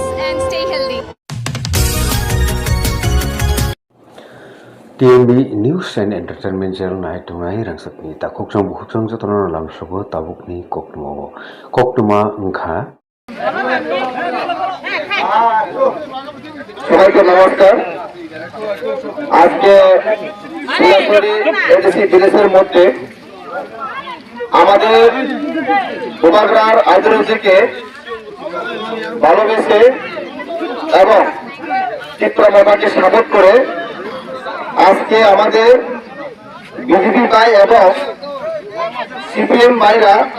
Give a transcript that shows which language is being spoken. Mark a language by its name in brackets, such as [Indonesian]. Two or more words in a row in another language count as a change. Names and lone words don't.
[English] and stay healthy. [Kok Borok] TMB News and Entertainment Channel night tunai rangsakni ta kokjang buhujang jotona lamsobo tabukni koktuma ngkha [Bangla] সবাইকে নমস্কার। আজকে সরাসরি এডিসি ভিলেজের মধ্যে আমাদের গোপালগ্রাম আইডিওলজিকে ভালোবেসে এবং চিত্রমাতাকে সাপোর্ট করে আজকে আমাদের বিজেপি ভাই এবং সিপিএম ভাইরা